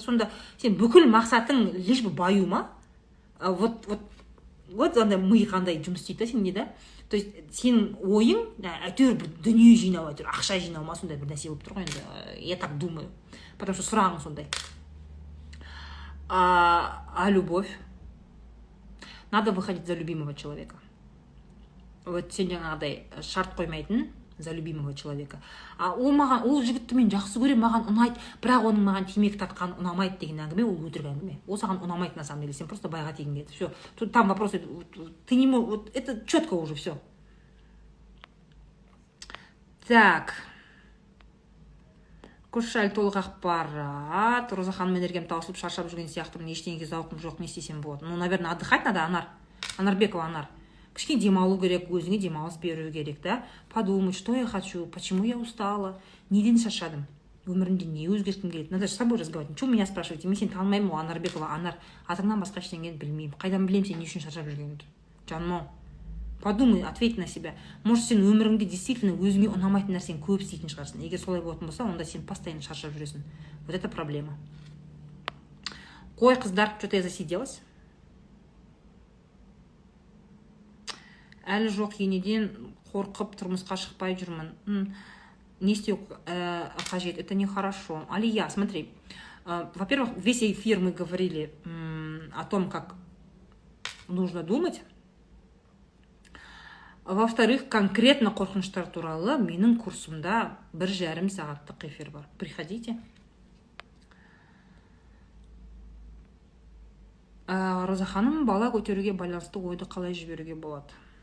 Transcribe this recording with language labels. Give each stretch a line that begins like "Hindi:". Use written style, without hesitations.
Kazakh: Сонда сен бүкіл мақсатың лишь бы баю ма? Вот андай ми қандай жұмыс істейді, сен не да? То есть сенің ойың әйтеуір бір дүние жинау, әйтеуір ақша жинау ма, сондай бір нәрсе болып тұр ғой енді.
Russian: Я так думаю. Потому что
Kazakh: сұрағың сондай.
Russian: А любовь? Надо выходить за любимого человека.
Kazakh: Вот сен жаңағыдай шарт қоймайтын
Russian: за любимого человека.
Kazakh: Ол жігітті мен жақсы көрем, маған ұнайды, бірақ оның маған темекі тартқаны ұнамайды деген әңгіме, ол өтірік әңгіме. Ол саған ұнамайды
Russian: на самом деле,
Kazakh: сен просто байға тегін келді.
Russian: Все. Тут там вопрос, ты не можешь, вот это четко уже все. Так.
Kazakh: Көшшәл толық ақпарат. Роза ханым, энергиям таусылып шаршап жүрген сияқтымын, ештеңеге зауқым жоқ, не істесем болады?
Russian: Ну, наверное, отдыхать надо, Анар.
Kazakh: Анарбекова Анар. Кішкене демалу керек, өзіңе демалыс беру керек, да?
Russian: Подумать, что я хочу, почему я устала,
Kazakh: неден шаршадым, өмірімде не өзгерткім келеді.
Russian: Надо с собой разговаривать. Чего меня спрашиваете?
Kazakh: Мен сені танымаймын ғой, Анарбекова Анар. Атыңнан басқа ештеңені білмеймін. Қайдан білемін сен не үшін шаршап жүргеніңді?
Russian: Жаным, подумай, ответь на себя.
Kazakh: Может, сен өміріңде действительно өзіңе ұнамайтын нәрсені көп істейтін шығарсың. Егер солай болатын болса, онда сен постоянно шаршап жүресің.
Russian: Вот это проблема.
Kazakh: Қой, қыздар,
Russian: что-то я засиделась.
Kazakh: Әлі жоқ, енеден қорқып тұрмысқа шықпай жүрмін. не істеу қажет,
Russian: это нехорошо. Алия, смотри, во-первых, весь эфир мы говорили о том, как нужно думать.
Kazakh: Во-вторых, конкретно қорқыныштар туралы менің курсымда 1,5 сағаттық эфир бар.
Russian: Приходите.
Kazakh: Роза ханым, бала көтеруге байланысты ойды қалай жіберуге болады?